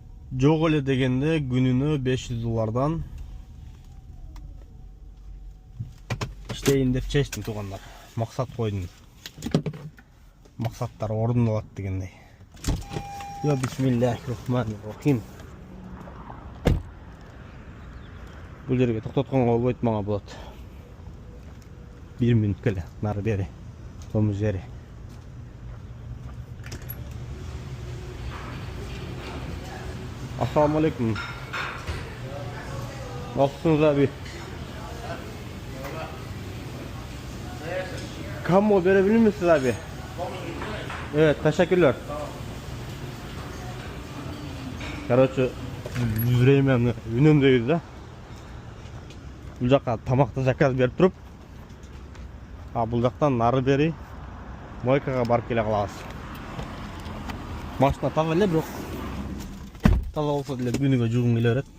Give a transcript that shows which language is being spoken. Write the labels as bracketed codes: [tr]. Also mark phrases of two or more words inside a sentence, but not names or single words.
[ky] Жок эле дегенде күнүнө $500 иштейин деп чечтим туугандар. Максат койдум. Максаттар орундалат дегендей. [ar] يا بسم الله الرحمن الرحيم. [ky] Бул жерге токтотконго болбойт, мага болот. 1 мүнөткө эле нары бери. Томуз жери. [ar] السلام عليكم. [tr] Nasılsınız abi? Kamu verebilir misiniz abi? Evet, teşekkürler. [ky] Короче, времени үнөмдөйбүз да. Бул жака тамакты заказ берип туруп, бул жактан нары бери мойкага барып келе калабыз. Машина таза эле, бирок таза болсо деле күнүгө жугум келе берет.